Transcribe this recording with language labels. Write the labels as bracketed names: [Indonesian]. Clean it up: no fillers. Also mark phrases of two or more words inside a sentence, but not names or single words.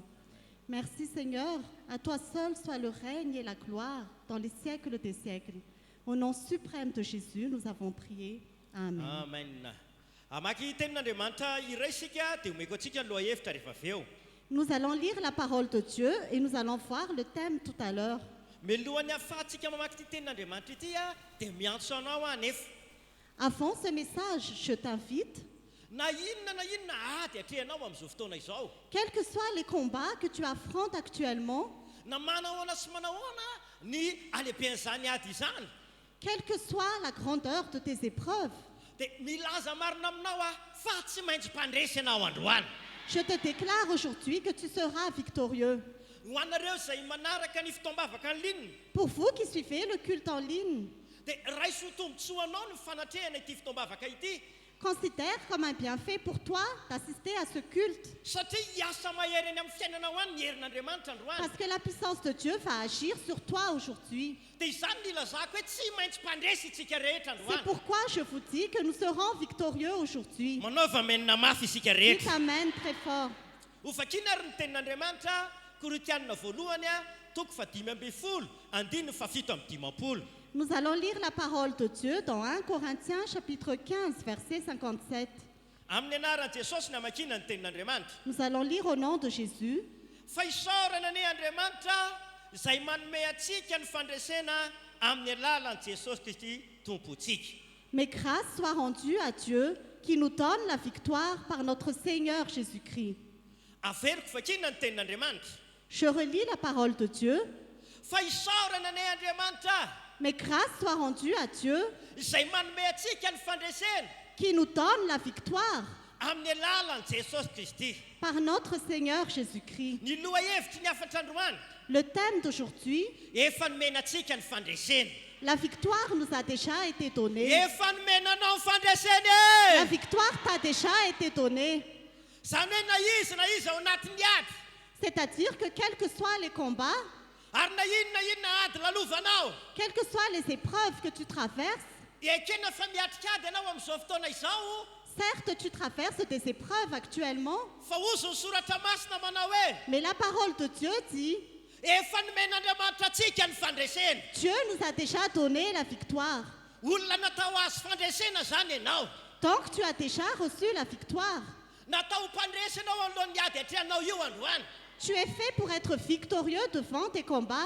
[French] Merci Seigneur, à toi seul soit le règne et la gloire dans les siècles des siècles. Au nom suprême de Jésus, nous avons prié. Amen. [Malagasy] amen amaky tenin'Andriamanitra iray sika dia omeko antsika ny lohahevitra rehefa avy eo [French] Nous allons lire la parole de Dieu et nous allons voir le thème tout à l'heure. [Malagasy] milohany ahafahantsika mamaky ty tenin'Andriamanitra ity a dia miantso anao anefa [French] Avant ce message, je t'invite, [Malagasy] na inona dia atrehanao amin'izao fotoana izao [French] quels que soient les combats que tu affrontes actuellement, [Malagasy] na manahoana sy manahoana ny alehiben'izany ady izany [French] quelle que soit la grandeur de tes épreuves, [Malagasy] dia milaza marina aminao a fa tsy maintsy mpandresy ianao androany [French] je te déclare aujourd'hui que tu seras victorieux. [Malagasy] ho anareo izay manaraka ny fitombavaka ny linina [French] Pour vous qui suivez le culte en ligne, [Malagasy] dia raiso tombontsoanao ny fanatrehana ity fitombavaka ity [French] considère comme un bienfait pour toi d'assister à ce culte, [Malagasy] satria hiasa mahery eny amin'ny fiainanao any ny herin'Andriamanitra androany [French] parce que la puissance de Dieu va agir sur toi aujourd'hui. [Malagasy] dia izany ny ilazako hoe tsy maintsy mpandresy itsika rehetra [French] C'est [Malagasy] androany [French] pourquoi je vous dis que nous serons victorieux aujourd'hui. [Malagasy] manaova menina mafy isika [French] Dites [Malagasy] rehetra [French] Amen très fort. [Malagasy] ho fakina ary ny tenin'Andriamanitra Korinthianina voalohany a toko fa 5:10 andiny fa 7:10 [French] Nous allons lire la parole de Dieu dans 1 Corinthiens chapitre 15 verset 57. [Malagasy] amin'ny anaran'i Jesosy ny amakina ny tenin'Andriamanitra [French] Nous allons lire au nom de Jésus. [Malagasy] fa isaorana ny Andriamanitra izay manome atsika ny fandresena amin'ny alalan'i Jesosy Kristy tompontsika [French] Mais grâce soit rendue à Dieu qui nous donne la victoire par notre Seigneur Jésus-Christ. [Malagasy] averiko fakina ny tenin'Andriamanitra [French] Je relis la parole de Dieu. [Malagasy] fa isaorana ny Andriamanitra [French] Mais grâce soit rendue à Dieu [Malagasy] izay manome atsika ny fandresena [French] qui nous donne la victoire [Malagasy] amin'ny alalan'i Jesosy Kristy [French] par notre Seigneur Jésus-Christ. [Malagasy] ny lohahevitry ny afatra androany [French] Le thème d'aujourd'hui, [Malagasy] efa nomena atsika ny fandresena [French] la victoire nous a déjà été donnée. [Malagasy] efa nomenanao ny fandresena [French] La victoire t'a déjà été donnée. [Malagasy] zany hoe na izy ao anatin'ny ady [French] C'est-à-dire que quels que soient les combats, [Malagasy] ary na inona ady lalovanao [French] quelles que soient les épreuves que tu traverses, [Malagasy] dia ekena fa miatrika ady ianao amin'izao fotoana izao [French] certes tu traverses des épreuves actuellement, [Malagasy] fa ozy ny soratra masina manao hoe [French] mais la parole de Dieu dit, [Malagasy] efa nomen'Andriamanitra atsika ny fandresena [French] Dieu nous a déjà donné la victoire. [Malagasy] olona natao azy fandresena zany ianao [French] Donc tu as déjà reçu la victoire. [Malagasy] natao mpandresy ianao alohan'ny ady atrehanao io androany [French] Tu es fait pour être victorieux devant tes combats.